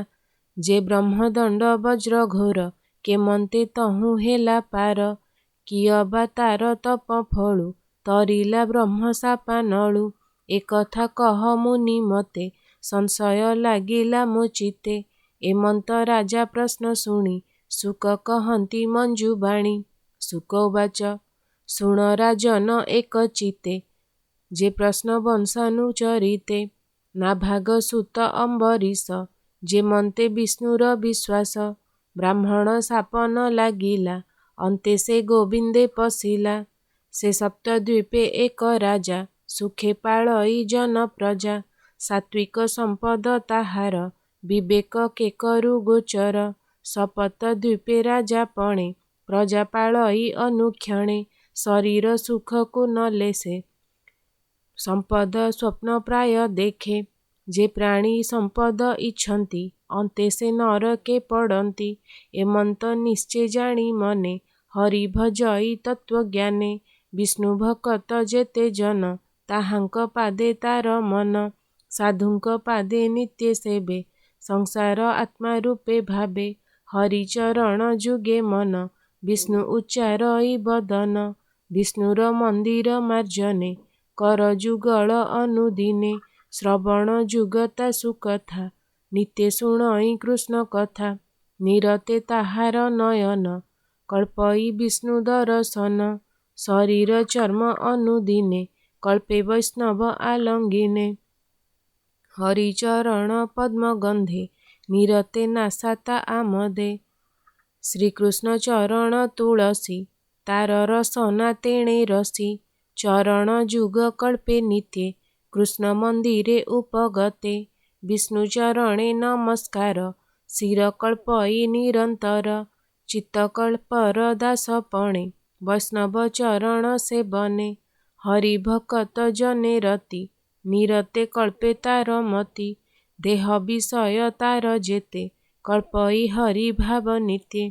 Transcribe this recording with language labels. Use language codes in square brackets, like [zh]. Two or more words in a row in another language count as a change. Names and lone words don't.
[or] ଯେ ବ୍ରହ୍ମଦଣ୍ଡ ବଜ୍ର ଘୋର କେମନ୍ତେ ତହୁଁ ହେଲା ପାର କିଅବା ତାର ତପ ଫଳୁ ତରିଲା ବ୍ରହ୍ମ ଶାପା ନଳୁ। ଏକଥା କହ ମୁନି ମତେ ସଂଶୟ ଲାଗିଲା ମୋ ଚିତ୍ତେ ଏମନ୍ତ ରାଜା ପ୍ରଶ୍ନ ଶୁଣି ଶୁକ କହନ୍ତି ମଞ୍ଜୁ ବାଣୀ। ଶୁକ ଉବାଚ ଶୁଣ ରାଜନ ଏକ ଚିତ୍ତେ ଯେ ପ୍ରଶ୍ନ ବଂଶାନୁଚରିତେ ନା ଭାଗ ସୁତ ଅମ୍ବରୀଷ ଯେ ମନ୍ତେ ବିଷ୍ଣୁର ବିଶ୍ୱାସ ବ୍ରାହ୍ମଣ ଶାପ ନ ଲାଗିଲା ଅନ୍ତେ ସେ ଗୋବିନ୍ଦେ ପଶିଲା। ସେ ସପ୍ତଦ୍ୱୀପେ ଏକ ରାଜା ସୁଖେ ପାଳଇ ଜନ ପ୍ରଜା ସାତ୍ତ୍ୱିକ ସମ୍ପଦ ତାହାର ବିବେକ କେ କରୁ ଗୋଚର। ସପତ ଦ୍ୱୀପେ ରାଜା ପଣେ ପ୍ରଜା ପାଳଇ ଅନୁକ୍ଷଣେ ଶରୀର ସୁଖ କୋ ନ ଲେସେ ସମ୍ପଦ ସ୍ୱପ୍ନ ପ୍ରାୟ ଦେଖେ। ଯେ ପ୍ରାଣୀ ସମ୍ପଦ ଇଚ୍ଛନ୍ତି ଅନ୍ତେ ସେ ନରକେ ପଡ଼ନ୍ତି ଏମନ୍ତ ନିଶ୍ଚୟ ଜାଣି ମନେ ହରି ଭଜଇ ତତ୍ତ୍ୱଜ୍ଞାନେ। ବିଷ୍ଣୁ ଭକ୍ତ ଯେତେ ଜନ ତାହାଙ୍କ ପାଦେ ତାର ମନ ସାଧୁଙ୍କ ପାଦେ ନିତ୍ୟ ସେବେ ସଂସାର ଆତ୍ମା ରୂପେ ଭାବେ। ହରିଚରଣ ଯୁଗେ ମନ ବିଷ୍ଣୁ ଉଚ୍ଚାରଇ ବଦନ ବିଷ୍ଣୁର ମନ୍ଦିର ମାର୍ଜନେ କର ଯୁଗଳ ଅନୁଦିନେ। ଶ୍ରବଣ ଯୁଗତା ସୁକଥା ନିତ୍ୟ ଶୁଣଇ କୃଷ୍ଣ କଥା ନିରତେ ତାହାର ନୟନ କଳ୍ପଇ ବିଷ୍ଣୁ ଦର୍ଶନ। ଶରୀର ଚର୍ମ ଅନୁଦିନେ କଳ୍ପେ ବୈଷ୍ଣବ ଆଲଙ୍ଗିନେ ହରିଚରଣ ପଦ୍ମ ଗନ୍ଧେ ନିରତେ ନାସାତା ଆମଦେ। ଶ୍ରୀକୃଷ୍ଣ ଚରଣ ତୁଳସୀ ତାର ରସନା ତେଣେ ରସି ଚରଣ ଯୁଗ କଳ୍ପେ ନିତ୍ୟେ କୃଷ୍ଣ ମନ୍ଦିରେ ଉପଗତେ। ବିଷ୍ଣୁ ଚରଣେ ନମସ୍କାର ଶିର କଳ୍ପଇ ନିରନ୍ତର ଚିତ୍ତକଳ୍ପର ଦାସପଣେ ବୈଷ୍ଣବ ଚରଣ ସେବନେ। ହରି ଭକ୍ତ ଜନେ ରତି ନିରତେ କଳ୍ପେ ତାର ମତି ଦେହ ବିଷୟ ତାର ଯେତେ କଳ୍ପଇ ହରି ଭାବ ନିତ୍ୟେ।